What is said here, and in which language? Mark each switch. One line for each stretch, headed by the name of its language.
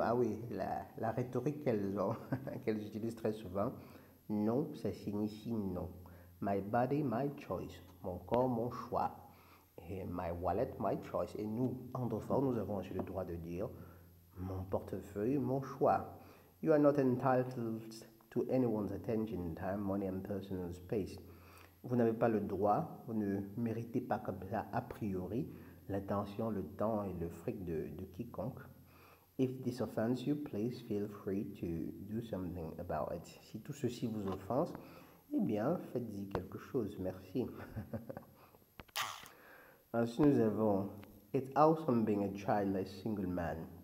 French: Ah oui, la rhétorique qu'elles ont, qu'elles utilisent très souvent. Non, ça signifie non.
English: My body, my choice.
French: Mon corps, mon choix. Et
English: my wallet, my choice.
French: Et nous, anglophones, nous avons aussi le droit de dire mon portefeuille, mon choix.
English: You are not entitled to anyone's attention, time, money and personal space.
French: Vous n'avez pas le droit, vous ne méritez pas comme ça, a priori, l'attention, le temps et le fric de quiconque.
English: If this offends you, please feel free to do something about it.
French: Si tout ceci vous offense, eh bien, faites-y quelque chose. Merci. Ensuite, nous avons
English: It's awesome being a childless single man.